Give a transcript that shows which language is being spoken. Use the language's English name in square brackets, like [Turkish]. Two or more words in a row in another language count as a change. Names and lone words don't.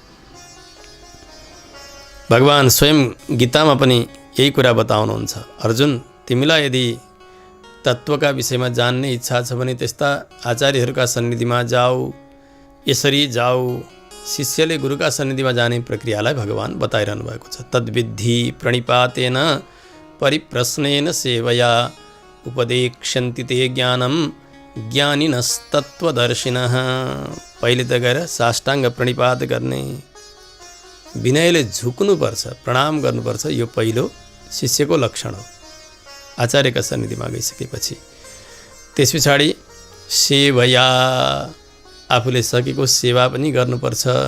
[Nepali] भगवान स्वयं गीतामा पनि यही कुरा बताउनुहुन्छ। अर्जुन, तिमीलाई यदि तत्त्वका विषयमा जान्ने इच्छा छ भने त्यस्ता आचार्यहरूका सन्निधिमा जाऊ, यसरी जाऊ। शिष्यले गुरुका सन्निधिमा जाने प्रक्रियालाई भगवान बताइरहनु भएको छ। [Sanskrit] तद्विद्धि प्रणिपातेन परिप्रश्नेन सेवया उपदेक्ष्यन्ति ते ज्ञानम ज्ञानिनस्तत्त्वदर्शिनः। [Nepali] पहिले त गएर साष्टाङ्ग प्रणिपात गर्ने, विनयले झुक्नुपर्छ, प्रणाम गर्नुपर्छ। यो पहिलो शिष्यको लक्षण हो आचार्यका सन्निधिमा गइसकेपछि। त्यस पछाडि सेवया, आफूले सकेको सेवा पनि गर्नुपर्छ।